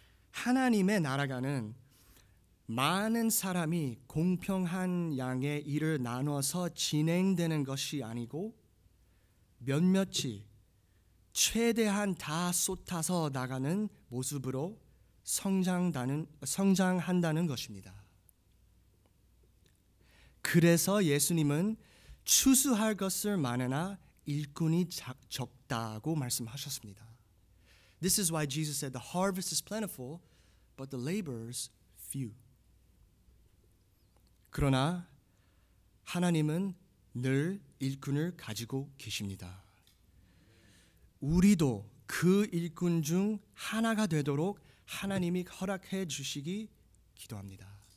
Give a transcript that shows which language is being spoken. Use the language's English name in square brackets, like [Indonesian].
[Korean] 하나님의 나라가는 많은 사람이 공평한 양의 일을 나눠서 진행되는 것이 아니고 몇몇이 최대한 다 쏟아서 나가는 모습으로 성장한다는 것입니다. 그래서 예수님은 추수할 것을 많으나 일꾼이 적다고 말씀하셨습니다. [English] This is why Jesus said the harvest is plentiful, but the laborers few. [Korean] 그러나 하나님은 늘 일꾼을 가지고 계십니다. 우리도 그 일꾼 중 하나가 되도록 하나님이 허락해 주시기 기도합니다.